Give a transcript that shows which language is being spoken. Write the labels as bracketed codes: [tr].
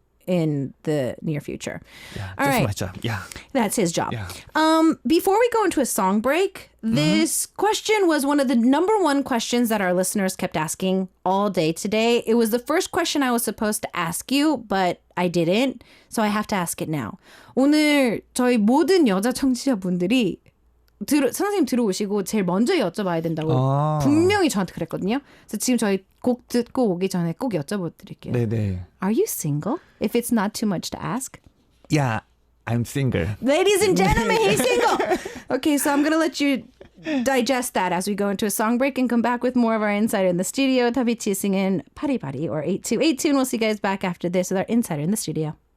[en] in the near future. Yeah, All that's right. my job. Yeah. That's his job. Yeah. Before we go into a song break, this question was one of the number one questions that our listeners kept asking all day today. It was the first question I was supposed to ask you, but I didn't. So I have to ask it now. [ko] 오늘 저희 모든 여자 청취자분들이 선생님 들어오시고 제일 먼저 여쭤봐야 된다고 분명히 저한테 그랬거든요. 그래서 지금 저희 곡 듣고 오기 전에 꼭 여쭤봐드릴게요. 네네. [en] Are you single? If it's not too much to ask. Yeah, I'm single. Ladies and gentlemen, he's single. Okay, so I'm going to let you digest that as we go into a song break and come back with more of our Insider in the studio. Tabichi singing Paribari or 8282. And we'll see you guys back after this with our Insider in the studio.